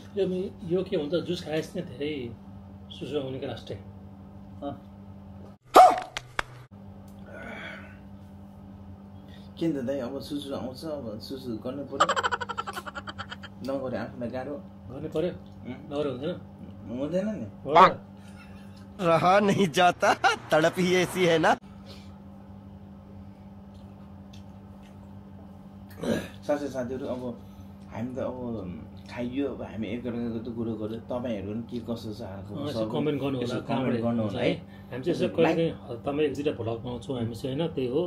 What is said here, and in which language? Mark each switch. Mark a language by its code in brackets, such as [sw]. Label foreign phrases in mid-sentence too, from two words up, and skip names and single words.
[ne] यो के हुन्छ, जुस खाएपछि नै धेरै सुसु आउने क्या लास्टै। किन त दाइ, अब सुसु आउँछ, अब सुसु गर्नु पर्यो, नगरे आफूलाई गाह्रो गर्नु पर्यो, नगरे हुँदैन नि। [hi] रहा नहीं जाता, तड़प ही ऐसी है ना। [ne] साथीहरू, अब हामी त अब खाइयो, अब हामी एकअर्काको त कुरो गर्यो, तपाईँहरू पनि के कसो छ कमेन्ट गर्नु होला, कमेन्ट गर्नु होला है। हामी चाहिँ यसो कहिले हप्तामा 1-2 भ्लग पाउँछौँ हामी चाहिँ होइन, त्यही हो।